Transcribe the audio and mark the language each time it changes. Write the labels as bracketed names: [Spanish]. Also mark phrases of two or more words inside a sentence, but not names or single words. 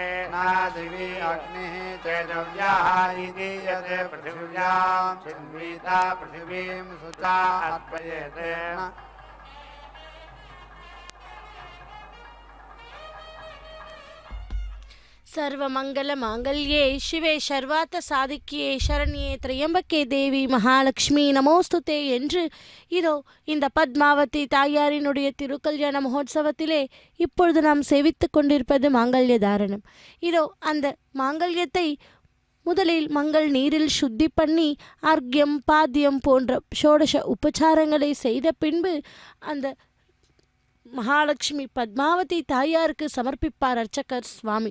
[Sanskrit] न दिवि अग्निः चेतव्यः इति यत् पृथिव्यां चिन्विता पृथिवीं शुचा अर्पयेत् सर्वमंगल मांगल्ये शिवे सर्वार्थ साधिक्ये शरण्ये त्र्यंबके देवि महालक्ष्मि नमोऽस्तुते [Tamil] என்று இதோ இந்த பத்மாவதி தாயாரினுடைய திருக்கல்யாண மகோத்சவத்திலே இப்பொழுது நாம் சேவித்துக் கொண்டிருப்பது மாங்கல்ய தாரணம். இதோ அந்த மாங்கல்யத்தை முதலில் மங்கள் நீரில் சுத்தி பண்ணி அர்க்யம் பாத்தியம் போன்ற ஷோடச உபச்சாரங்களை செய்த பின்பு அந்த மகாலட்சுமி பத்மாவதி தாயாருக்கு சமர்ப்பிப்பார் அர்ச்சகர் சுவாமி.